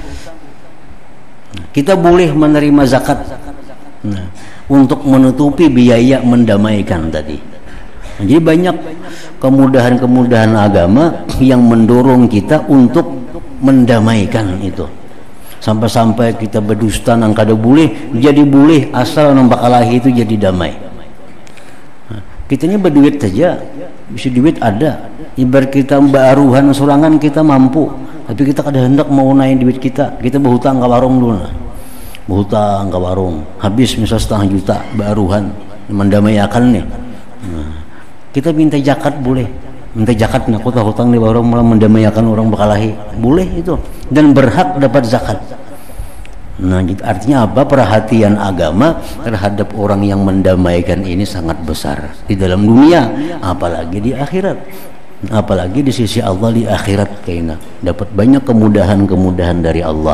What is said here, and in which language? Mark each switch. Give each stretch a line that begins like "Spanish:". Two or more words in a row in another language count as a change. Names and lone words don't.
Indonesian: Kita boleh menerima zakat, nah, untuk menutupi biaya mendamaikan tadi. Nah, jadi banyak kemudahan-kemudahan agama yang mendorong kita untuk mendamaikan itu.
Banjar: Sampai-sampai kita berdusta nang kada boleh, jadi boleh asal nang bakalahi itu jadi damai. Nah, kita ini berduit saja, bisa duit ada. Ibarat kita baruhan surangan kita mampu, tapi kita kada hendak mau naik duit kita berhutang ke warung dulu. Berhutang ke warung, habis misal 1,5 juta baruhan mendamaikan nih.
Indonesian: Nah, kita minta zakat boleh.
Banjar: Minta zakat, nah aku tahu hutang di warung malah mendamaikan orang bakalahi, boleh itu,
Indonesian: dan berhak dapat zakat. Nah artinya apa? Perhatian agama terhadap orang yang mendamaikan ini sangat besar di dalam dunia, apalagi di akhirat, apalagi di sisi Allah di akhirat, kayaknya dapat banyak kemudahan-kemudahan dari Allah.